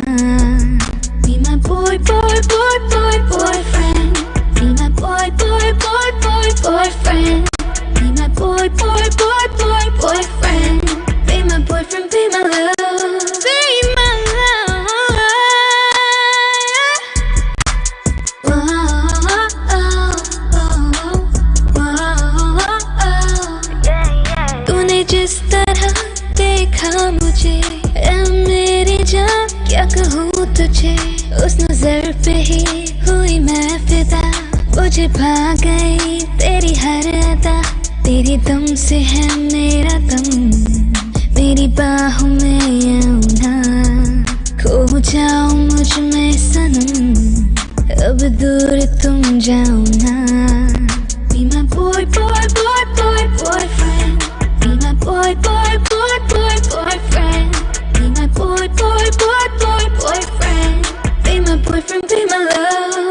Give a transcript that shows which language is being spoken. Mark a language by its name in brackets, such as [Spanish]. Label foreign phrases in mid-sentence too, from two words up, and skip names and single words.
[English] Be my boyfriend. Be my boyfriend. Be my boyfriend. Be my boyfriend, be my love. Be my love. [Hindi] तूने जिस तरह देखा मुझे, मेरी जान क्या कहूँ तुझे, उस नजर पे ही हुई मैं फिदा, मुझे भा गई तेरी हर अदा, तेरे दम से है मेरा दम, मेरी बाहों में आऊं ना, खो जाऊं मुझ में सनम, अब दूर तुम जाओ ना. [English] Be my boyfriend. Be my boyfriend. Be my boyfriend. Be my boyfriend, be my love.